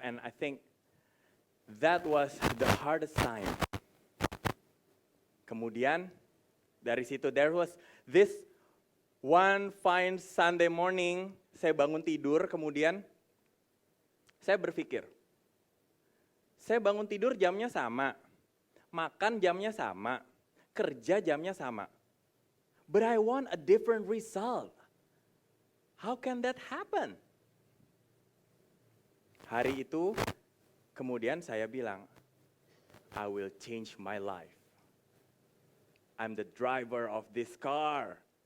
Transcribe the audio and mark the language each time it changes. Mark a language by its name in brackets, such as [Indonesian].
[English] And I think that was the hardest time. [Indonesian] Kemudian, dari situ, [English] there was this one fine Sunday morning, [Indonesian] saya bangun tidur, kemudian saya berpikir, saya bangun tidur jamnya sama, makan jamnya sama, kerja jamnya sama. [English] But I want a different result. How can that happen? [Indonesian] Hari itu, kemudian saya bilang, [English] I will change my life. I'm the driver of this car.